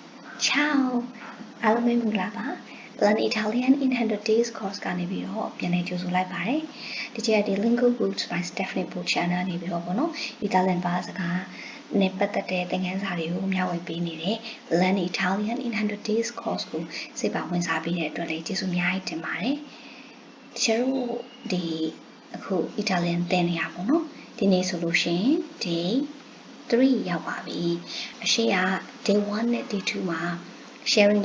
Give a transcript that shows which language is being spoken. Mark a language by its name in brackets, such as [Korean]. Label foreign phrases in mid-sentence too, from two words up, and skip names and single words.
[Italian] Ciao! [English] Hello, my Mulaba. [Burmese] Learn Italian in 100 Days course ကနေပြီးတော့ပြန်လည်ကြိုဆိုလိုက်ပါတယ်။ဒီကျတဲ့ Lingo Roots by Stephanie Pool channel နေပြီးတော့ပေါ့နော် Italian ဘာစကားနဲ့ပတ်သက်တဲ့သင်ခန်းစာတွေကိုမျှဝေပေးနေတဲ့ Learn Italian in 100 Days course ကိုစိတ်ပါဝင်စား ပေးတဲ့အတွက်လည်းကျေးဇူးအများကြီးတင်ပါတယ်။တချို့ဒီအခု Italian သင်နေရပေါ့နော်။ဒီနေ့ဆိုလို့ရှိရင် Day 3 ရောက်ပါပြီ။အရှိက Day 1နဲ့ Day 2မှာsharing